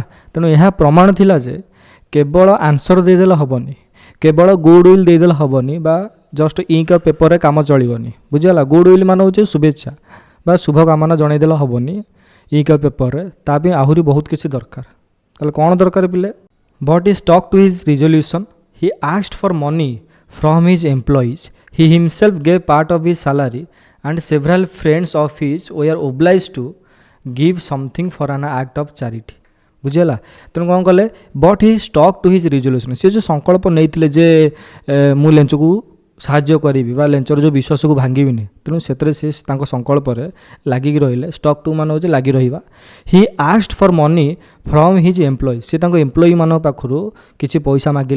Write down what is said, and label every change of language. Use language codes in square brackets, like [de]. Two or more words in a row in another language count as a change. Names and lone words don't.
[or] ତେଣୁ ଏହା ପ୍ରମାଣ ଥିଲା ଯେ କେବଳ ଆନ୍ସର ଦେଇଦେଲେ ହେବନି, କେବଳ [en] good will [or] ଦେଇଦେଲେ ହେବନି ବା [en] just ink [or] ଆଉ ପେପରରେ କାମ ଚଳିବନି। ବୁଝିଗଲା। [en] good will [or] ମାନେ ହେଉଛି ଶୁଭେଚ୍ଛା ବା ଶୁଭ କାମନା ଜଣାଇଦେଲେ ହେବନି ଇଙ୍କ୍ ଆଉ ପେପରରେ, ତା ପାଇଁ ଆହୁରି ବହୁତ କିଛି ଦରକାର। ତାହେଲେ କ'ଣ ଦରକାର ପିଲେ, [en] but he stuck to his resolution, he asked for money from his employees, he himself gave part of his salary and several friends of his were obliged to give something for an act of charity। ବୁଝିଗଲା। [or] ତେଣୁ କ'ଣ କଲେ, [en] but he stuck to his resolution, [or] ସେ ଯେଉଁ ସଂକଳ୍ପ ନେଇଥିଲେ ଯେ ମୁଁ ଲେଞ୍ଚକୁ ସାହାଯ୍ୟ କରିବି ବା ଲେଞ୍ଚର ଯେଉଁ ବିଶ୍ୱାସକୁ ଭାଙ୍ଗିବିନି, ତେଣୁ ସେଥିରେ ସେ ତାଙ୍କ ସଂକଳ୍ପରେ ଲାଗିକି ରହିଲେ। [en] stuck to [or] ମାନେ ହେଉଛି ଲାଗି ରହିବା। [en] he asked for money from his employees, [or] ସେ ତାଙ୍କ ଏମ୍ପ୍ଲୟିମାନଙ୍କ ପାଖରୁ କିଛି ପଇସା ମାଗିଲେ।